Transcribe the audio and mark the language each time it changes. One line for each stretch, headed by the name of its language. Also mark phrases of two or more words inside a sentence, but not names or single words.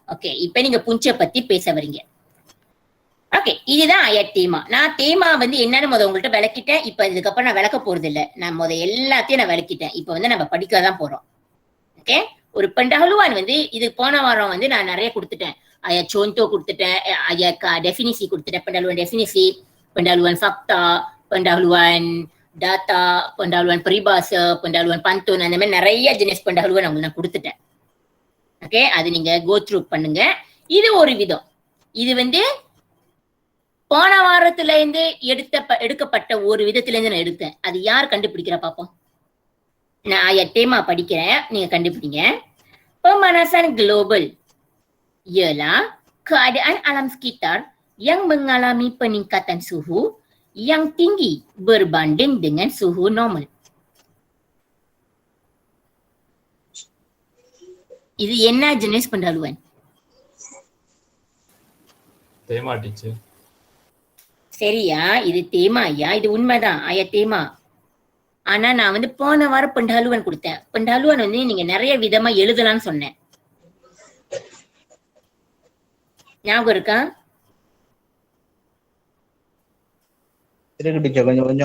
Tamil: ஓகே, இப்ப நீங்க புஞ்சை பத்தி பேச வரீங்க. ஓகே, இதுதான் தேமா. நான் தேமா வந்து என்னன்னு உங்கள்கிட்ட விளக்கிட்டேன். இப்ப இதுக்கப்புறம் நான் விளக்க போறது இல்ல. நான் எல்லாத்தையும் நான் விளக்கிட்டேன். இப்ப வந்து நம்ம படிக்கதான் போறோம். ஓகே, ஒரு pendahuluan வந்து இது போன வாரம் வந்து நான் நிறைய கொடுத்துட்டேன்.
Malay: ayat contoh கொடுத்துட்டேன், ayat definisi கொடுத்துட்டேன். pendahuluan definisi, pendahuluan fakta, pendahuluan data, pendahuluan peribahasa, pendahuluan pantun,
Tamil: அந்த மாதிரி நிறைய
Malay: jenis pendahuluan
Tamil: உங்களுக்கு நான் கொடுத்துட்டேன். ஓகே, அது நீங்க
English: go through
Tamil: பண்ணுங்க. இது ஒரு விதம். இது வந்து போன வாரத்துல இருந்து எடுக்கப்பட்ட ஒரு விதத்துல இருந்து நான் எடுத்தேன். அது யார் கண்டுபிடிக்கிறா பாப்போம். நான்
Malay: ayat tema
Tamil: படிக்கிறேன், நீங்க கண்டுபிடிங்க.
Malay: Pemanasan global ialah keadaan alam sekitar yang mengalami peningkatan suhu yang tinggi berbanding dengan suhu normal.
Tamil: இது என்ன
Malay: jenis pendahuluan? Tema teacher.
Tamil: சரியா? இது தேமா ஐயா, இது உண்மைதான்
Malay: ayat tema.
Tamil: ஆனா நான் வந்து போன வாரம் pendahuluan கொடுத்தேன். pendahuluan வந்து நீங்க நிறைய விதமா எழுதலாம்னு சொன்னேன். ஞாபகம் இருக்கா? இருக்கு டீச்சர் கொஞ்சம்